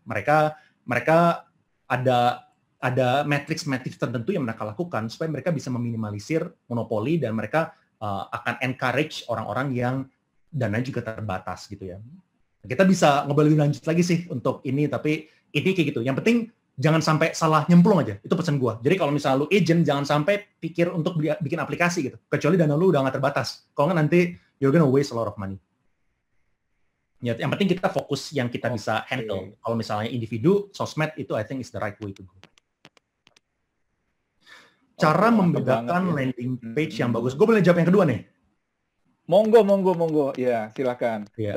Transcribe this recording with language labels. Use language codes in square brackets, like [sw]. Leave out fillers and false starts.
[id] Mereka ada matrix tertentu yang mereka lakukan supaya mereka bisa meminimalisir monopoli dan mereka akan encourage orang-orang yang dananya juga terbatas gitu ya. Kita bisa ngobrol lebih lanjut lagi sih untuk ini, tapi ini kayak gitu. Yang penting jangan sampai salah nyemplung aja. Itu pesan gue. Jadi kalau misalnya lu agent, jangan sampai pikir untuk bikin aplikasi gitu. Kecuali dana lu udah nggak terbatas. Kalau nggak nanti [en] you're gonna waste a lot of money. [id] Ya, yang penting kita fokus yang kita bisa handle. Kalau misalnya individu, sosmed itu [en] I think is the right way to go. [id] Cara membedakan landing page yang bagus. Gue boleh jawab yang kedua nih? Monggo. Ya, silakan. Yeah.